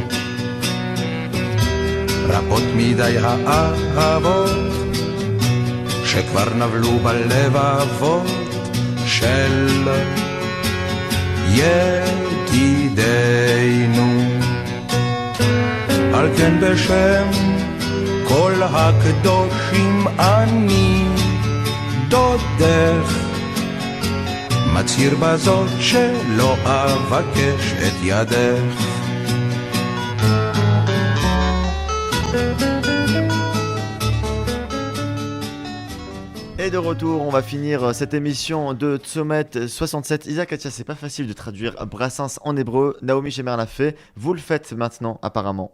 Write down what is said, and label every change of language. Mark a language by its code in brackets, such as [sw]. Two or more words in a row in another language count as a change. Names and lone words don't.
[he] רבות מדי האהבות שכבר נבלו בלבבות של ידידינו. על כן בשם כל הקדושים אני דודך, מצהיר בזאת שלא אבקש את ידך. [fr] Et de retour, on va finir cette émission de Sommet 67. Isaac Katia, c'est pas facile de traduire Brassens en hébreu. Naomi Shemer l'a fait. Vous le faites maintenant, apparemment.